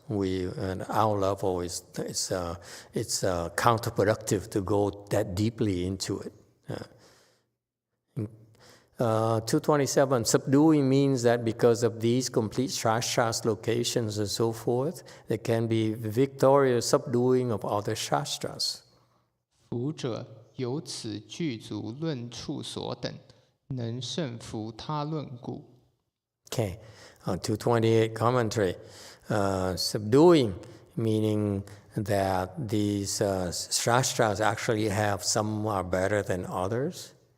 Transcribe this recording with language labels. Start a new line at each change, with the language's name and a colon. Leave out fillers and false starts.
English: And our level it's counterproductive to go that deeply into it. 227, subduing means that because of these complete shastras, locations, and so forth, there can be victorious subduing of other shastras.
Chinese: 福者由此具足论处所等，能胜服他论故。
English: Okay, 228 commentary. Subduing, meaning that these shastras actually have some are better than others.